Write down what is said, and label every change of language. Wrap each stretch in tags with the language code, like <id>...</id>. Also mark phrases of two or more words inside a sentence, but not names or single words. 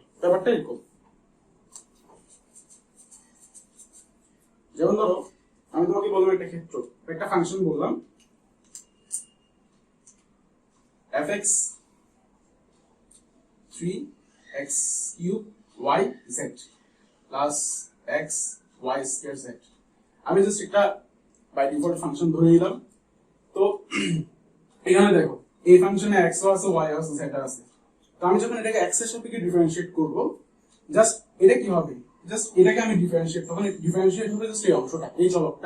<bn>ব্যাপারটা এরকম। যেমন ধরো আমি তোমাকে বললাম একটা ক্ষেত্র, একটা ফাংশন বললাম</bn> <en>fx 3x cube y z plus x y square z।</en> <bn>আমি জাস্ট একটা</bn> <en>by default function</en> <bn>ধরে নিলাম। তো এখানে দেখো এই ফাংশনে x আছে, y আছে, z আছে। তো আমি যখন এটাকে x এর সাপেক্ষে ডিফারেন্সিয়েট করব, জাস্ট এটা কি হবে? জাস্ট এটাকে আমি ডিফারেন্সিয়েট, তখন ডিফারেন্সিয়েট হবে জাস্ট এই অংশটা, এই চলকটা।</bn>